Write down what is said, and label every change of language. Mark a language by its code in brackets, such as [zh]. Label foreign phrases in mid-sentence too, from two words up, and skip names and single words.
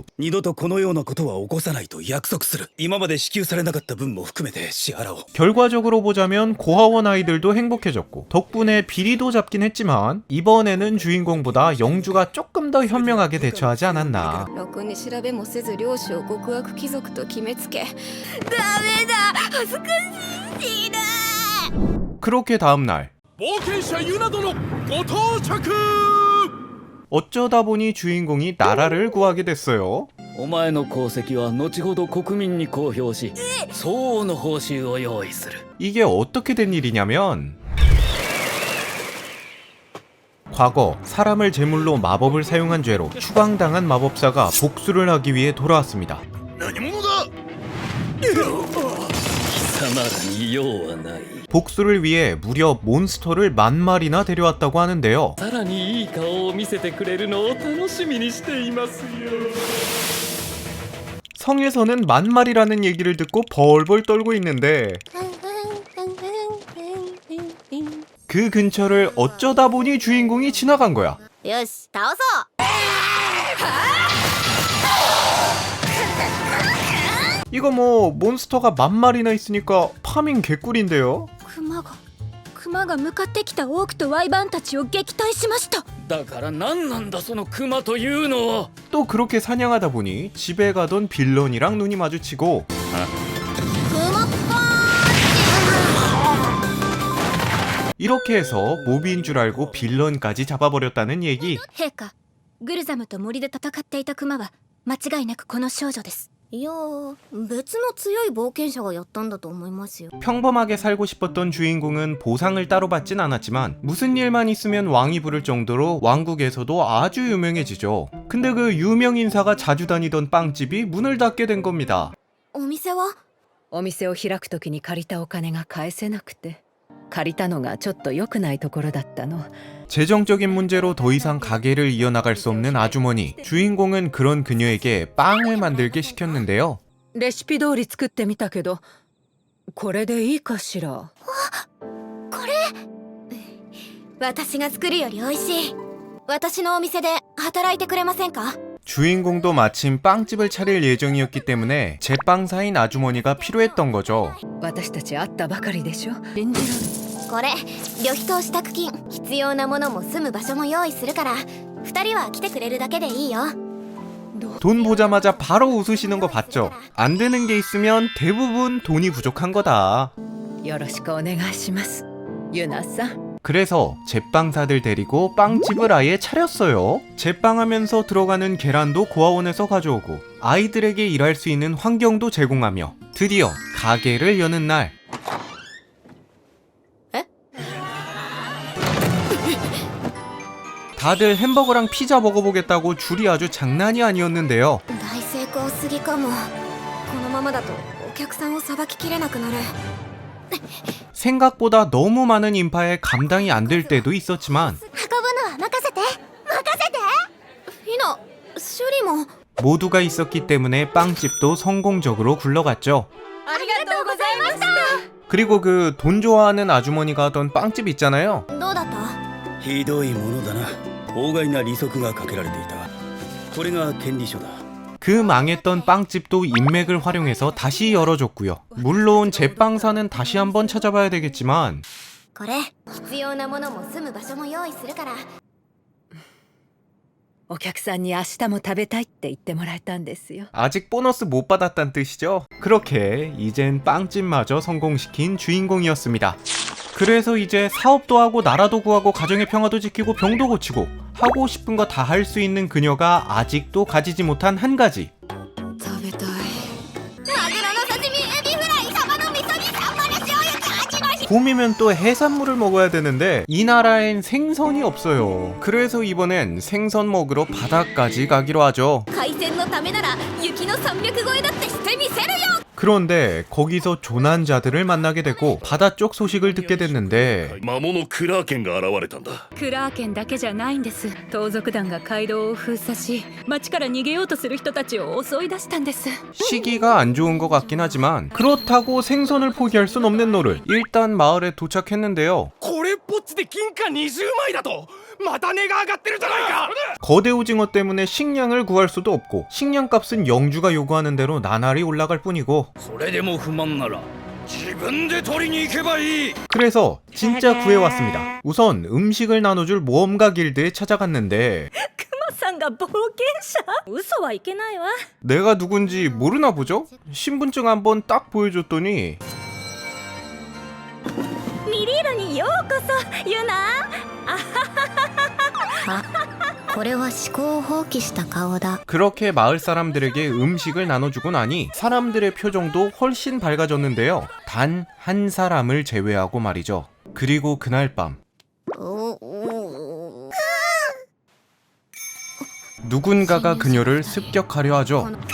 [ja] 二度とこのようなことは起こさないと約束する。今まで支給されなかった分も含めて支払おう。 [ko] 결과적으로 보자면 고아원 아이들도 행복해졌고 덕분에 비리도 잡긴 했지만 이번에는 주인공보다 영주가 조금 더 현명하게 대처하지 않았나. [ja] ろくに調べもせず領主を極悪貴族と決めつけ。ダメだ、恥ずかしいな。 [ko] 그렇게 다음날 [ja] 冒険者ユナ殿ご到着。 [ko] 어쩌다 보니 주인공이 나라를 구하게 됐어요. [ja] お前の功績は後ほど国民に公表し相応の報酬を用意する。 [ko] 이게 어떻게 된 일이냐면 과거 사람을 제물로 마법을 사용한 죄로 추방당한 마법사가 복수를 하기 위해 돌아왔습니다. [ja] 何者だ？貴様らに用はない。 [ko] 복수를 위해 무려 몬스터를 10,000마리나 데려왔다고 하는데요. [ja] さらにいい顔を見せてくれるのを楽しみにしていますよ。 [ko] 성에서는 10,000마리라는 얘기를 듣고 벌벌 떨고 있는데 그 근처를 어쩌다 보니 주인공이 지나간 거야. [ja] よし、倒そう。 [ko] 이거 뭐 몬스터가 10,000마리나 있으니까 파밍 개꿀인데요. [ja] 熊が向かってきたオークとワイバンたちを撃退しました。だから何なんだそのクマというのは。 [ko] 또 그렇게 사냥하다 보니 집에 가던 빌런이랑 눈이 마주치고 이렇게 해서 모비인 줄 알고 빌런까지 잡아버렸다는 얘기. [ja] 陛下、グルザムと森で戦っていた熊は間違いなくこの少女です。いやー、別の強い冒険者がやったんだと思いますよ。 [ko] 평범하게 살고 싶었던 주인공은 보상을 따로 받진 않았지만 무슨 일만 있으면 왕이 부를 정도로 왕국에서도 아주 유명해지죠. 근데 그 유명 인사가 자주 다니던 빵집이 문을 닫게 된 겁니다. [ja] お店は？お店を開くときに借りたお金が返せなくて、借りたのがちょっと良くないところだったの。 [ko] 재정적인 문제로 더 이상 가게를 이어나갈 수 없는 아주머니. 주인공은 그런 그녀에게 빵을 만들게 시켰는데요. [ja] レシピ通り作ってみたけど、これでいいかしら。私が作るより美味しい。私のお店で働いてくれませんか？ [ko] 주인공도 마침 빵집을 차릴 예정이었기 때문에 제빵사인 아주머니가 필요했던 거죠. [ja] 私たち会ったばかりでしょ。信じられない。これ、旅費と支度金、必要なものも住む場所も用意するから、2人は来てくれるだけでいいよ。 [ko] 돈 보자마자 바로 웃으시는 거 봤죠? 안 되는 게 있으면 대부분 돈이 부족한 거다. [ja] よろしくお願いします、ユナさん。 [ko] 그래서 제빵사들 데리고 빵집을 아예 차렸어요. 제빵하면서 들어가는 계란도 고아원에서 가져오고 아이들에게 일할 수 있는 환경도 제공하며 드디어 가게를 여는 날. 다들 햄버거랑 피자 먹어보겠다고 줄이 아주 장난이 아니었는데요. [ja] 大成功すぎかも。このままだとお客さんをさばききれなくなる。 [ko] 생각보다 너무 많은 인파에 감당이 안 될 때도 있었지만 [ja] 運ぶのは任せて任せて。フィナ、シュリも。 [ko] 모두가 있었기 때문에 빵집도 성공적으로 굴러갔죠. [ja] ありがとうございました。 [ko] 그리고 그 돈 좋아하는 아주머니가 하던 빵집 있잖아요. [ja] どうだった？ひどいものだな。法外な利息がかけられていた。これが権利書だ。 [ko] 그 망했던 빵집도 인맥을 활용해서 다시 열어줬고요. 물론 제빵사는 다시 한번 찾아봐야 되겠지만 [ja] これ必要なものも住む場所も用意するから。お客さんに明日も食べたいって言ってもらえたんですよ。 [ko] 아직 보너스 못 받았단 뜻이죠. 그렇게 이젠 빵집마저 성공시킨 주인공이었습니다. 그래서 이제 사업도 하고 나라도 구하고 가정의 평화도 지키고 병도 고치고 하고 싶은 거 다 할 수 있는 그녀가 아직도 가지지 못한 한 가지. [ja] 食べたい。マグロの刺身、エビフライ、サバの味噌煮、サンマの塩焼き、アジのひ。 [ko] 봄이면 또 해산물을 먹어야 되는데 이 나라엔 생선이 없어요. 그래서 이번엔 생선 먹으러 바다까지 가기로 하죠. [ja] 海鮮のためなら雪の300超えだってしてみせるよ。 [ko] 그런데 거기서 조난자들을 만나게 되고 바다 쪽 소식을 듣게 됐는데 [ja] 魔物クラーケンが現れたんだ。クラーケンだけじゃないんです。盗賊団が街道を封鎖し、町から逃げようとする人たちを襲い出したんです。 [ko] 시기가 안 좋은 것 같긴 하지만 그렇다고 생선을 포기할 순 없는 노릇. 일단 마을에 도착했는데요. [ja] これっぽっちで金貨20枚だと。また値が上がってるじゃないか。 [ko] 거대 오징어 때문에 식량을 구할 수도 없고 식량값은 영주가 요구하는 대로 나날이 올라갈 뿐이고 [ja] それでも不満なら自分で取りに行けばいい。 [ko] 그래서 진짜 구해왔습니다. 우선 음식을 나눠줄 모험가 길드에 찾아갔는데 [ja] クマさんが冒険者？嘘はいけないわ。 [ko] 내가 누군지 모르나 보죠? 신분증 한번 딱 보여줬더니 [ja] ミリーラにようこそ、ユナ。あ、これは思考を放棄した顔だ。 [ko] 그렇게 마을 사람들에게 음식을 나눠주고 나니 사람들의 표정도 훨씬 밝아졌는데요. 단 한 사람을 제외하고 말이죠. 그리고 그날 밤 누군가가 그녀를 습격하려 하죠.